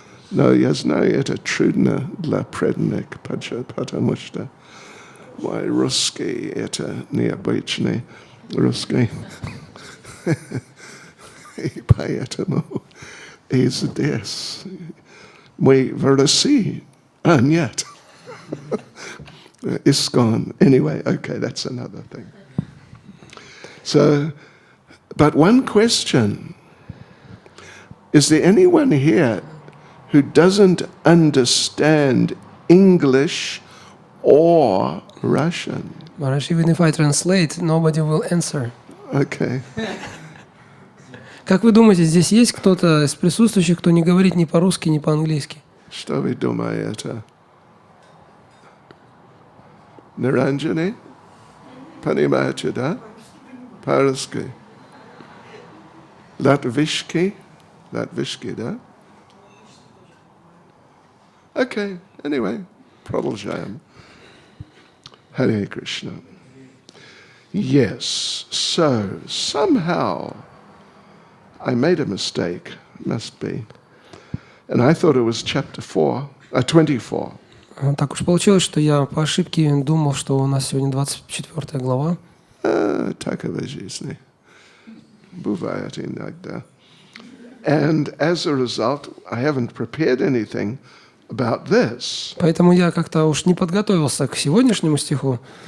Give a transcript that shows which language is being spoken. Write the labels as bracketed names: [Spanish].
[Russian] Но я знаю, это трудно для преданных, потому что мой русский – это необычный русский. И поэтому и здесь мы в России. Нет. Искон. [English] Anyway, okay, that's another thing. So, but one question. Is there anyone here who doesn't understand English or Russian? Maharaj, even if I translate, nobody will answer. Okay. [Russian] Как вы думаете, здесь есть кто-то из присутствующих, кто не говорит ни по-русски, ни по-английски? Что вы думаете? Niranjani? Понимаете, да? По-русски. Латвийский? Латвийский, да? [English] Okay, anyway, [Russian] продолжаем. [English] Hare Krishna. Yes, so somehow I made a mistake, must be. And I thought it was chapter 24. [Russian] Так уж получилось, что я по ошибке думал, что у нас сегодня 24 глава. Такова жизнь. Бывает иногда. [English] And as a result, I haven't prepared anything about this. [Russian] Поэтому я как-то уж не подготовился к сегодняшнему стиху.